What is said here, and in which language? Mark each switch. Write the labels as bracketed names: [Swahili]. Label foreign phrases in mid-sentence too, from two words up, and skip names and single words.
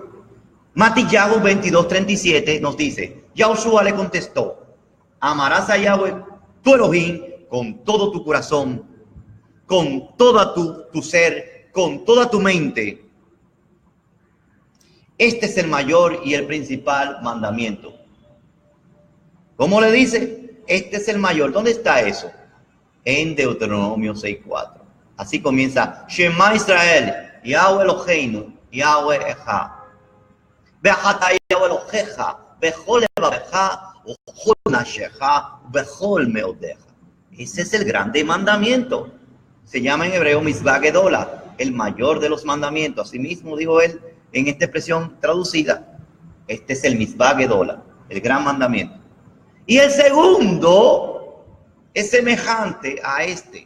[Spanish] Matillahu 22:37 nos dice, Yahushua le contestó, amarás a Yahweh tu Elohim con todo tu corazón, con toda tu ser, con toda tu mente. Este es el mayor y el principal mandamiento. ¿Cómo le dice? Este es el mayor. ¿Dónde está eso? En Deuteronomio 6:4. Así comienza. [Hebrew] שמע ישראל יהוה אלהינו יהוה אחד. ואהבת יהוה אלהיך בכל לבבך ובכל נפשך בכל מאדך. [Spanish] Ese es el grande mandamiento. Se llama en hebreo [Hebrew] מצוה גדולה, [Spanish] el mayor de los mandamientos. Asimismo dijo él en esta expresión traducida. Este es el [Hebrew] מצוה גדולה, [Spanish] el gran mandamiento. Y el segundo es semejante a este.